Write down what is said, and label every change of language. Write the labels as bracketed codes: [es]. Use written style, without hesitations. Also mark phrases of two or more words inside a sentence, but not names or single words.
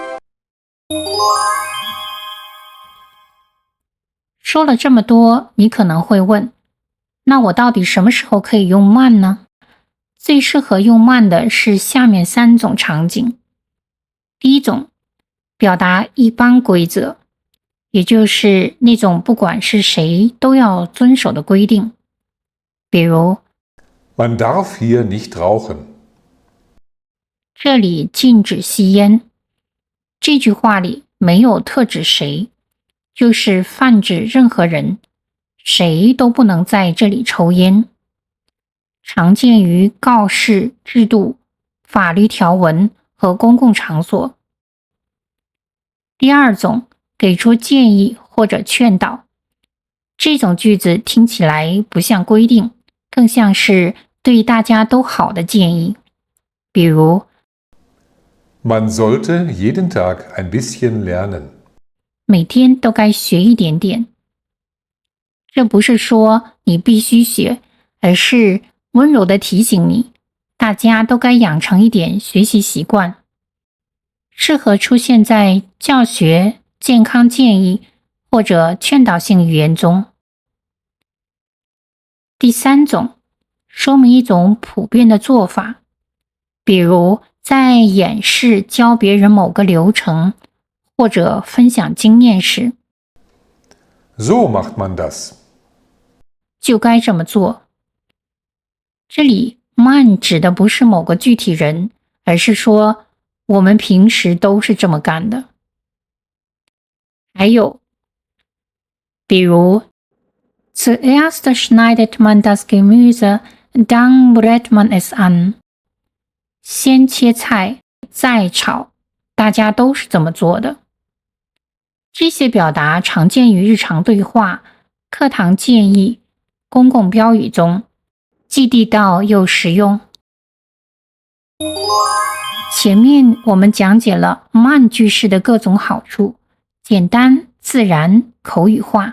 [zh] 说了这么多，你可能会问，那我到底什么时候可以用慢呢？最适合用慢的是下面3种场景。第一种，表达一般规则，也就是那种不管是谁都要遵守的规定。比如 [de] Man darf hier nicht rauchen。 [zh] 这里禁止吸烟。这句话里没有特指谁，就是泛指任何人， 谁都不能在这里抽烟，常见于告示、制度、法律条文和公共场所。第二种，给出建议或者劝导。这种句子听起来不像规定，更像是对大家都好的建议。比如 [de] Man sollte jeden Tag ein bisschen lernen. [zh] 每天都该学一点点。这不是说你必须学，而是温柔地提醒你，大家都该养成一点学习习惯。适合出现在教学、健康建议或者劝导性语言中。第三种，说明一种普遍的做法，比如在演示教别人某个流程，或者分享经验时， [de] So macht man das. [zh] 就该这么做。这里慢指的不是某个具体人，而是说我们平时都是这么干的。还有，比如 [de] Zuerst schneidet man das Gemüse, dann brät man es an. [zh] 先切菜，再炒，大家都是这么做的。这些表达常见于日常对话、课堂建议、公共标语中，既地道又实用。前面我们讲解了慢句式的各种好处，简单、自然、口语化。